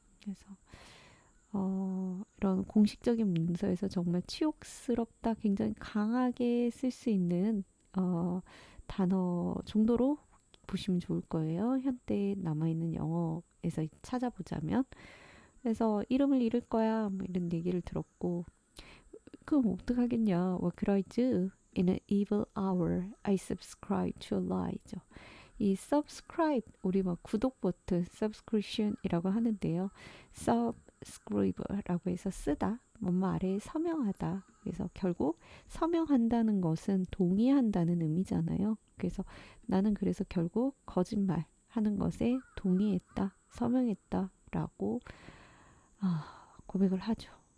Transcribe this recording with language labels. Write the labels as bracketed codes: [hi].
[ko] 그래서 이런 공식적인 문서에서 정말 치욕스럽다, 굉장히 강하게 쓸 수 있는 단어 정도로 보시면 좋을 거예요. 현대에 남아있는 영어에서 찾아보자면. 그래서 이름을 잃을 거야, 뭐 이런 얘기를 들었고, 그럼 어떡하겠냐. [en] What could I do? In an evil hour, I subscribe to a lie죠. [ko] 이 subscribe, 우리 막 구독 버튼, subscription이라고 하는데요. subscribe라고 해서 쓰다, 뭔 말에 서명하다. 그래서 결국 서명한다는 것은 동의한다는 의미잖아요. 그래서 나는 그래서 결국 거짓말 하는 것에 동의했다, 서명했다라고 고백을 하죠.